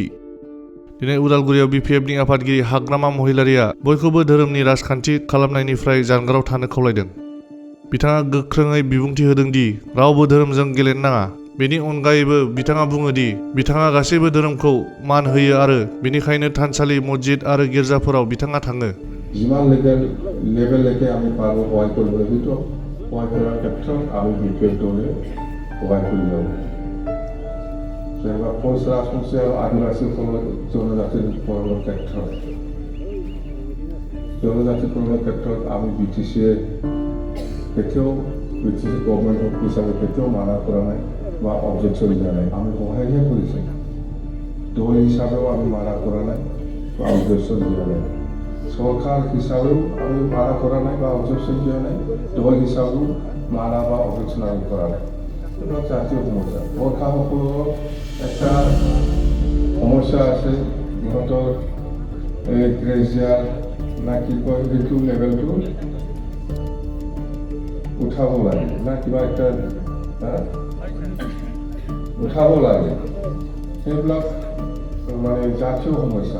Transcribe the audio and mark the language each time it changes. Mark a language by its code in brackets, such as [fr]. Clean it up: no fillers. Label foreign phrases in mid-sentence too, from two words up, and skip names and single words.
[brx] दिनै उदालगुरियाव बिपिएफनि आफादगिरि हाग्रामा महिलारिया बयखौबो धोरोमनि राजखान्थि खालामनायनिफ्राय जानगाराव थानो खावलायदों। बिथाङा गोख्रोङै बिबुंथि होदों दि रावबो धोरोमजों गेलेनो नाङा। बेनि अनगायैबो बिथाङा बुङो दि बिथाङा गासैबो धोरोमखौ मान होयो आरो बेनिखायनो थानसालि, मस्जिद आरो गिर्जाफोराव बिथाङा थाङो। [as] যিমান লেভেললৈকে আমি পাৰোঁ সহায় কৰিব লাগিব। সহায় কৰাৰ ক্ষেত্ৰত আমি বিপিএফ দলে সহায় কৰি যাব। যেনেকুৱা কোচ ৰাজবংশী আৰু আদিবাসীসকলৰ জনজাতিকৰণৰ ক্ষেত্ৰত আমি [en] BTC government [as] হিচাপে কেতিয়াও মানা কৰা নাই বা অবজেকশ্যন দিয়া নাই। আমি সহায়হে কৰিছোঁ। দল হিচাপেও আমি মানা কৰা নাই বা অবজেকশ্যন দিয়া নাই। সরকার হিসাবেও আমি মানা করা নাই বা অবজেকশন দিয়া নাই। দল হিসাবেও মানা বা অবজেকশন আমি করা নাই। এটা জাতীয় সমস্যা। গোর্খাসকলৰ একটা সমস্যা আছে। ইহঁতৰ গ্ৰেজিয়াৰ না কি কয় সেইটো লেভেলটো উঠাব লাগে না কিবা একটা উঠাব লাগে। সেইবিলাক মানে জাতীয় সমস্যা।